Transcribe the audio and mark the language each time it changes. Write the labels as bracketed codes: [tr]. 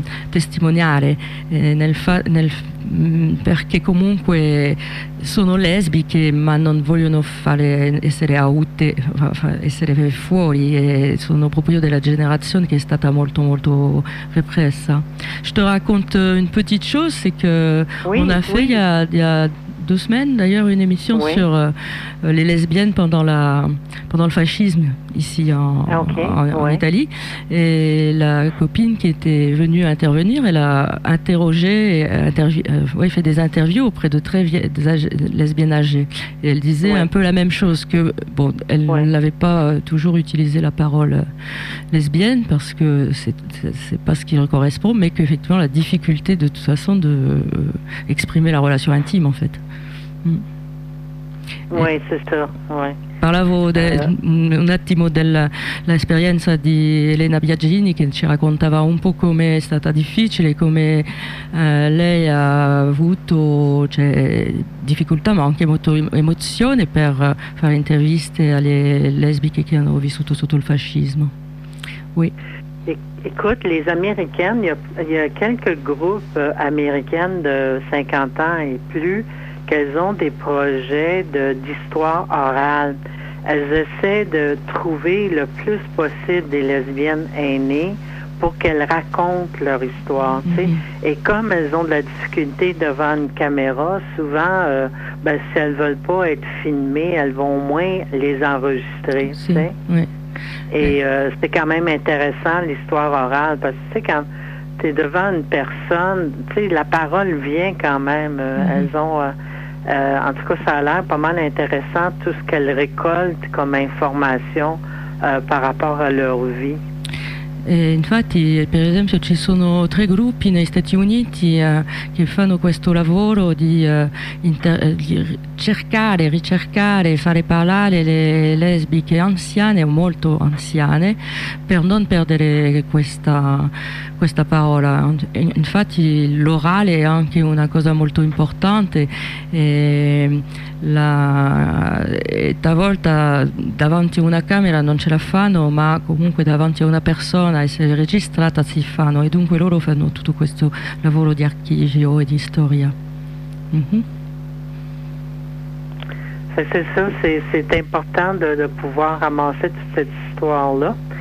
[it] testimoniare perché comunque sono lesbiche ma non vogliono essere fuori e sono proprio della generazione che è stata molto molto repressa. [fr] Je te raconte une petite chose, c'est que oui, on a fait oui. il y a 2 semaines d'ailleurs une émission oui. sur les lesbiennes pendant le fascisme ici en Italie, et la copine qui était venue intervenir, elle a fait des interviews auprès de très vieilles lesbiennes âgées, et elle disait un peu la même chose, que bon, elle n'avait pas toujours utilisé la parole lesbienne parce que c'est pas ce qui leur correspond, mais qu'effectivement la difficulté de toute façon de exprimer la relation intime en fait. Mm. Oui, c'est ça. Oui. [it] Parlavo un attimo dell'esperienza di Elena Biagini, che ci raccontava un po' come è stata difficile, come lei ha avuto difficoltà ma anche molto emozione per fare interviste alle lesbiche che hanno vissuto sotto il fascismo. [fr] Oui. Écoute, les Américaines, il y a quelques groupes américaines de 50 ans et plus qu'elles ont des projets d'histoire orale. Elles essaient de trouver le plus possible des lesbiennes aînées pour qu'elles racontent leur histoire, tu sais. Mm-hmm. Et comme elles ont de la difficulté devant une caméra, souvent, si elles veulent pas être filmées, elles vont au moins les enregistrer, tu sais. Oui. Et c'est quand même intéressant, l'histoire orale, parce que, tu sais, quand tu es devant une personne, tu sais, la parole vient quand même. Mm-hmm. Elles ont... en tout cas, ça a l'air pas mal intéressant, tout ce qu'elles récoltent comme information par rapport à leur vie. [it] Infatti, per esempio, ci sono tre gruppi negli Stati Uniti che fanno questo lavoro di ricercare, fare parlare le lesbiche anziane o molto anziane per non perdere questa parola. Infatti, l'orale è anche una cosa molto importante. E talvolta davanti a una camera non ce la fanno, ma comunque davanti a una persona essere registrata si fanno, e dunque loro fanno tutto questo lavoro di archivio e di storia. Mm-hmm. [fr] C'est ça, c'est important de pouvoir ramasser toute cette histoire-là.